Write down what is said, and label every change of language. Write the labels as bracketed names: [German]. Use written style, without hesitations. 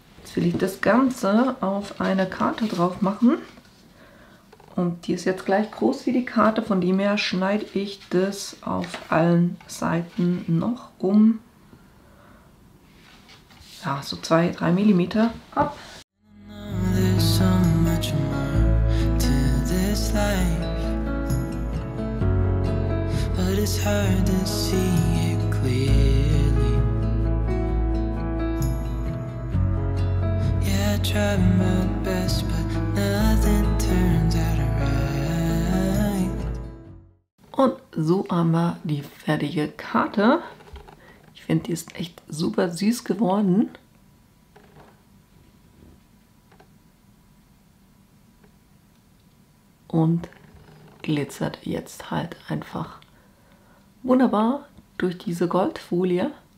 [German] Jetzt will ich das Ganze auf eine Karte drauf machen. Und die ist jetzt gleich groß wie die Karte, von dem her schneide ich das auf allen Seiten noch um ja, so 2-3 mm ab. [English] There's so much more to this life, but it's hard to see it clearly. Yeah, I try my best, but nothing turns out right. [German] Und so haben wir die fertige Karte. Ich finde, die ist echt super süß geworden. Und glitzert jetzt halt einfach wunderbar durch diese Goldfolie.